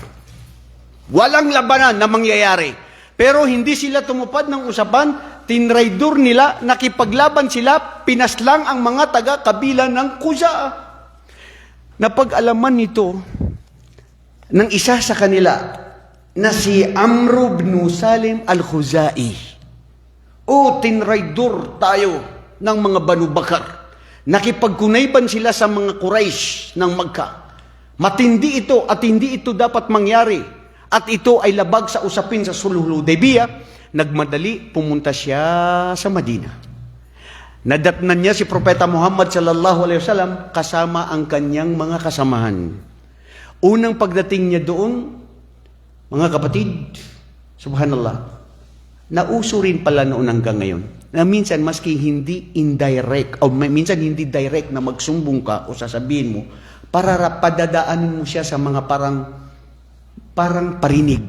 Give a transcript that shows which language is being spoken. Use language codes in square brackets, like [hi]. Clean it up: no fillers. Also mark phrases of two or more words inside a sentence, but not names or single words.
[tl] Walang labanan na mangyayari. Pero hindi sila tumupad ng usapan, tinraidor nila, nakipaglaban sila, pinaslang ang mga taga-kabila ng Kuza. Napag-alaman nito ng isa sa kanila na si Amr ibn Salim al-Khuzai. O tinraidor tayo ng mga Banu Bakar. Nakipagkunayban sila sa mga Quraysh ng Magka. Matindi ito at hindi ito dapat mangyari. At ito ay labag sa usapin sa Sulhul Hudaybiyah. Nagmadali, pumunta siya sa Madina. Nadatnan niya si Propeta Muhammad [ar] صلى الله عليه وسلم [tl] kasama ang kanyang mga kasamahan. Unang pagdating niya doon, mga kapatid, subhanallah, nauso rin pala noon hanggang ngayon, na minsan maski hindi indirect, o minsan hindi direct na magsumbong ka o sasabihin mo, para padadaanin mo siya sa mga parang parinig.